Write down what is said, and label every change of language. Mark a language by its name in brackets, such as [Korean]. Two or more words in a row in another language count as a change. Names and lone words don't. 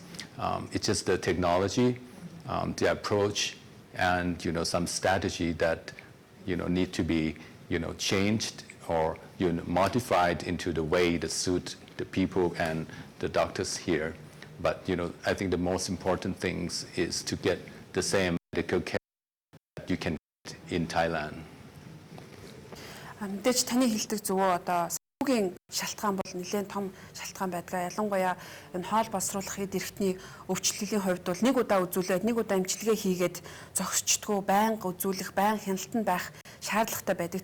[English] It's just the technology, the approach, and some strategy that need to be changed or modified into the way that suit the people and the doctors here. But I think the most important things is to get the same medical care that you can get in Thailand. [Mongolian] Мэдээж таны хэлдэг зөвөө одоо санхүүгийн шалтгаан бол нэлээд том шалтгаан байдаг. Ялангуяа энэ хоол боловсруулах эд эрхтний өвчлөлийн хувьд бол нэг удаа үзүүлээд нэг удаа эмчилгээ хийгээд зогсчдгоо байнга үзүүлэх, байнга хяналтанд байх шаардлагатай байдаг.